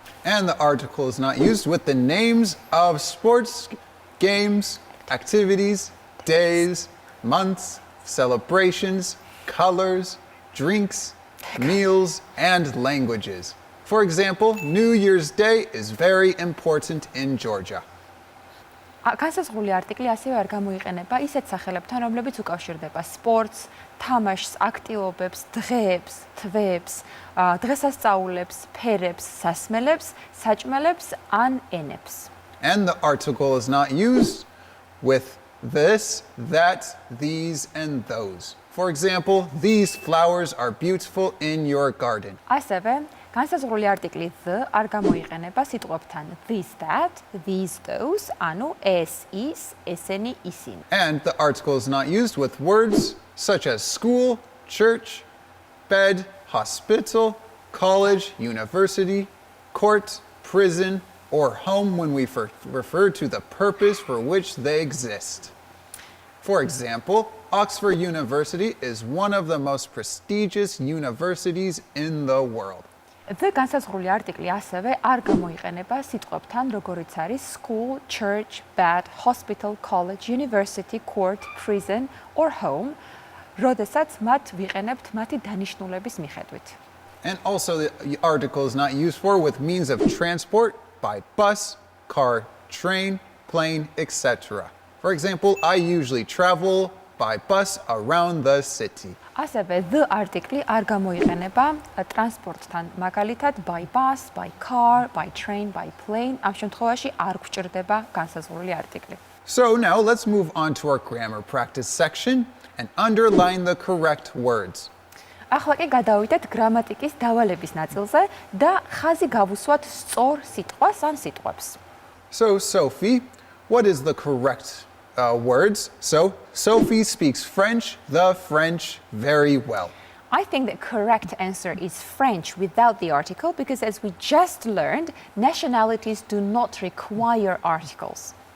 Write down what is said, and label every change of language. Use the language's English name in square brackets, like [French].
[English] And the article is not used with the names of sports, games, activities, days, months, celebrations, colors, drinks, meals, and languages. For example, New Year's Day is very important in Georgia. [Georgian] განსაზღვრული არტიკლი ასევე არ გამოიყენება ისეთ სახელებთან, რომლებიც უკავშირდება სპორტს, თამაშს, აქტივობებს, დღეებს, თვეებს, დღესასწაულებს, ფერებს, სასმელებს, საჭმელებს ან ენებს. [English] And the article is not used with this, that, these, and those. For example, these flowers are beautiful in your garden. [Georgian] ასევე განსაზღვრული არტიკლი the არ გამოიყენება სიტყვებთან [English] this, that, these, those, [Georgian] ანუ ეს, ის, ესენი, ისინი. [English] And the article is not used with words such as school, church, bed, hospital, college, university, court, prison, or home when we refer to the purpose for which they exist. For example, Oxford University is one of the most prestigious universities in the world. [Georgian] The განსაზღვრული არტიკლი ასევე არ გამოიყენება სიტყვებთან, როგორიც არის [English] school, church, bed, hospital, college, university, court, prison or home, [Georgian] როდესაც მათ ვიყენებთ მათი დანიშნულების მიხედვით. [English] And also the article is not used for with means of transport by bus, car, train, plane, etc. For example, I usually travel by bus around the city. [Georgian] ასევე the არტიკლი არ გამოიყენება ტრანსპორტთან, მაგალითად [English] by bus, by car, by train, by plane. [Georgian] ამ შემთხვევაში არ გვჭირდება განსაზღვრული არტიკლი. [English] So now let's move on to our grammar practice section and underline the correct words. [Georgian] ახლა კი გადავიდეთ გრამატიკის დავალების ნაწილზე და ხაზი გავუსვათ სწორ სიტყვას ან სიტყვებს. [English] So Sophie, what is the correct words? So Sophie speaks French, the French, very well. I think the correct answer is French without the article because as we just learned, nationalities do not require articles.